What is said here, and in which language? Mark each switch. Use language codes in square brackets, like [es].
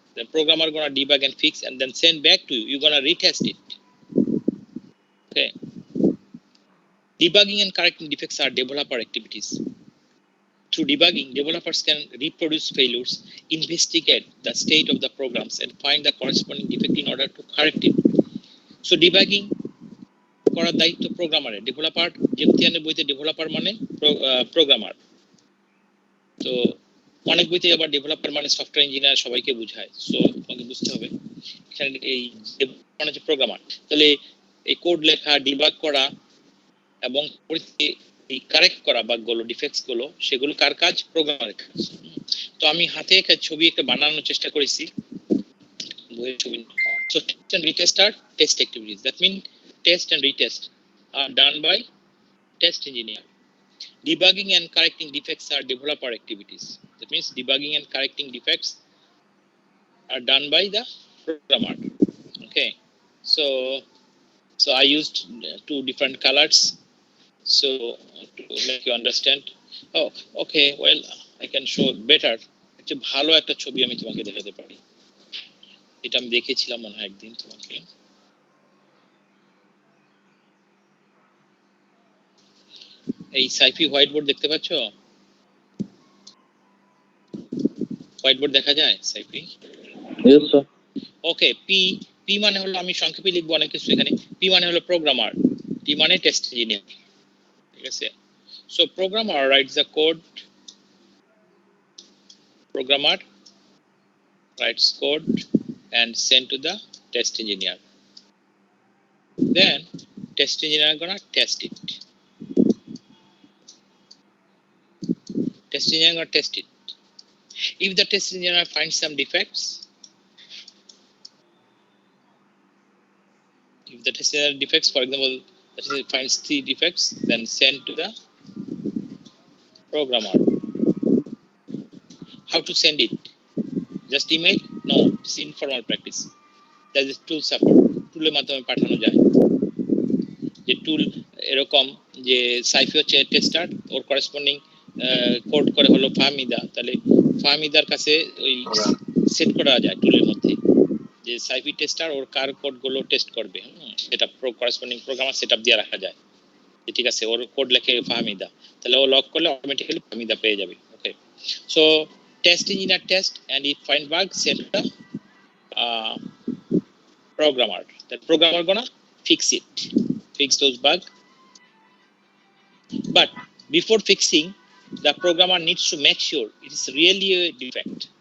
[en] The programmer gonna debug and fix and then send back to you. You're gonna retest it. Okay. Debugging and correcting defects are developer activities. Through debugging, developers can reproduce failures, investigate the state of the programs, and find the corresponding defect in order to correct it. [bn] So debugging করার দায়িত্ব প্রোগ্রামারের। Developer, জেমতিয়ানের বইতে developer মানে programmer. তো অনেক বইতে আবার developer মানে software engineer সবাইকে বোঝায়। সো তোমাকে বুঝতে হবে এখানে এই মানে হচ্ছে প্রোগ্রামার। তাহলে এই কোড লেখা, ডিবাগ করা এবং এই কারেক্ট করা বাগগুলো, ডিফেক্টস গুলো, সেগুলো কার কাজ? প্রোগ্রামারের কাজ। তো আমি হাতে একটা ছবি একটা বানানোর চেষ্টা করেছি, বইয়ের ছবি। [en] So test and retest are test activities. That means test and retest are done by test engineer. Debugging and correcting defects are developer activities. That means debugging and correcting defects are done by the programmer. Okay, so I used two different colors so to make you understand. Oh, okay, well, I can show better. [bn] একটা ভালো একটা ছবি আমি তোমাকে দেখাতে পারি, এটা আমি দেখেছিলাম মনে হয় একদিন তোমাকে। এই সাইফি হোয়াইট বোর্ড দেখতে পাচ্ছ? হোয়াইট বোর্ড দেখা যায় সাইফি? [en] Yes, sir. [bn] ওকে, পি পি মানে হলো, আমি সংক্ষেপে লিখবো অনেক কিছু এখানে। পি মানে হলো প্রোগ্রামার, টি মানে টেস্ট ইঞ্জিনিয়ার, ঠিক আছে? [en] So programmer writes the code, programmer writes code and send to the test engineer. Then test engineer gonna test it. Test engineer gonna test it. If the test engineer finds some defects, if the test engineer defects, for example, that is, finds 3 defects, then send to the programmer. How to send it? Just email? No, it's informal practice. That is tool support. [bn] টুলের মাধ্যমে পাঠানো যায়। যে টুল এরকম যে sci-fi হচ্ছে tester, ওর corresponding code করে হলো ফাহমিদা, তাহলে ফাহমিদার কাছে ওই সেট করা যায় টুলের মধ্যে যে সাইফি টেস্টার ওর কার কোডগুলো টেস্ট করবে, সেটা করেসপন্ডিং প্রোগ্রামার সেটআপ দিয়ে রাখা যায়। ঠিক আছে, ওর কোড লেখে ফাহমিদা, তাহলে ও লক করলে অটোমেটিক্যালি ফাহমিদা পেয়ে যাবে। [en] Okay, so test engineer test and if find bug send the programmer. The programmer gonna fix it, fix those bugs. But before fixing, the programmer needs to make sure it is really a defect.